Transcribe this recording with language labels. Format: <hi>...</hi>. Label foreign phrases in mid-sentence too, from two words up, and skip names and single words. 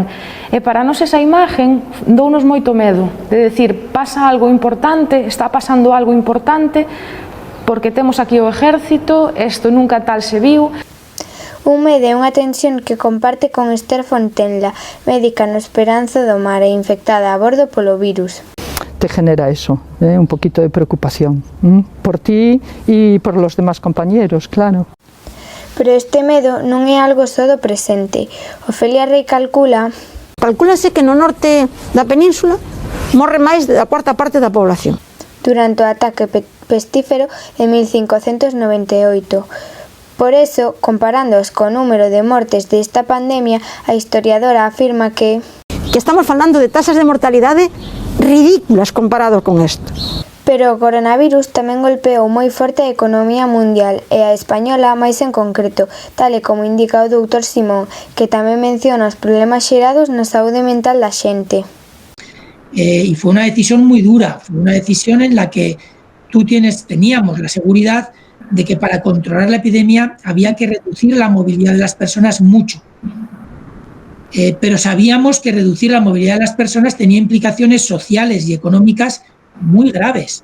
<gl>E para nós esa imagen dounos moito medo, de decir, pasa algo importante, está pasando algo importante, porque temos aquí o exército, isto nunca tal se viu. Un medo e unha tensión que comparte con Esther Fontenla, médica no Esperanza do Mar e infectada a bordo polo virus.</gl> <es>Te genera eso, un poquito de preocupación, por ti y por los demás compañeros, claro.</es> <gl>Pero este medo non é algo só do presente. Ofelia Rei Calcúlase que no norte da península morre máis da cuarta parte da población. Durante o ataque pestífero en 1598. Por eso, comparándoos co número de mortes desta pandemia, a historiadora afirma que estamos falando de tasas de mortalidade ridículas comparado con isto. Pero o coronavirus tamén golpeou moi forte a economía mundial e a española máis en concreto, tal e como indica o doutor Simón, que tamén menciona os problemas xerados na saúde mental da xente.</gl> <es>Y fue una decisión muy dura, fue una decisión en la que teníamos la seguridad de que para controlar la epidemia había que reducir la movilidad de las personas mucho. Pero sabíamos que reducir la movilidad de las personas tenía implicaciones sociales y económicas muy graves.</es>